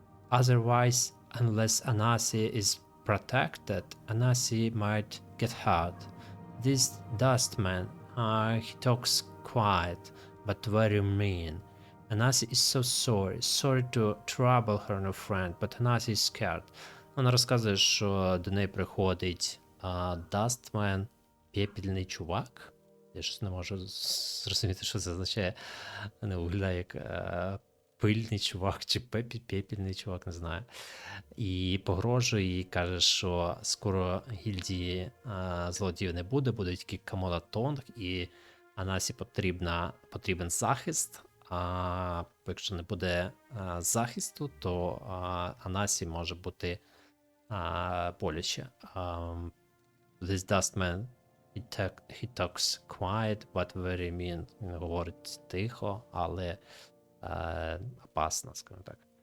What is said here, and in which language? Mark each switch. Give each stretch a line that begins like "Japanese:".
English: Otherwise, unless Anasi is protected, Anasi might get hurt. This dustman, he talks quiet, but very mean. Anasi is so sorry to trouble her new friend, but Anasi is scared.
Ukrainian: Вона розказує, що до неї приходить Dustman, пепельний чувак. Я щось не можу зрозуміти, що це означає. Не виглядає як пильний чувак чи пепельний чувак, не знаю. І погрожує, і каже, що скоро гільдії злодіїв не буде, буде тільки Камонатонг, і Анасі потрібен захист. Якщо не буде захисту, то Анасі може бути боляче.
English: This dustman, he talks quiet, but very mean.
Ukrainian: Він говорить тихо, але опасно, скажімо так.